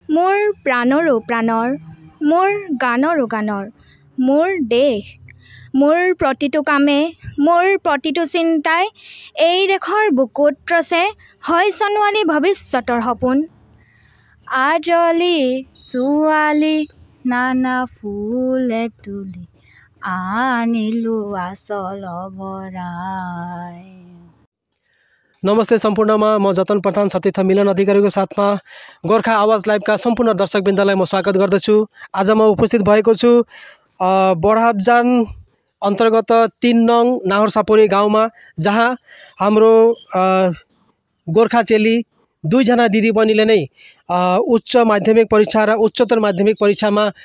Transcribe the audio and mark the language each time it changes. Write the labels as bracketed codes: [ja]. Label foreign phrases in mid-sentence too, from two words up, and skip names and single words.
[as] মোৰ প্ৰাণৰো প্ৰাণৰ মোৰ গানৰো গানৰ মোৰ দেশ মোৰ প্ৰতিটো কামে মোৰ প্ৰতিটো চিন্তাই এই দেশৰ বুকুত ৰচে হয় সোণোৱালী ভৱিষ্যতৰ সপোন আজলি ছোৱালী নানা ফুলে তুলি আনিলো আচল ভৰাই। [ne] नमस्ते सम्पूर्णमा म जतन प्रधान सतीर्थ मिलन अधिकारीको साथमा गोर्खा आवाज लाइभका सम्पूर्ण दर्शकवृन्दलाई म स्वागत गर्दछु। आज म उपस्थित भएको छु बढाबजान अन्तर्गत 3 नङ नाहरसापुरी गाउँमा, जहाँ हाम्रो गोर्खा चेली 2 जना दिदीबहिनीले नै उच्च माध्यमिक परीक्षा र उच्चतर माध्यमिक परीक्षामा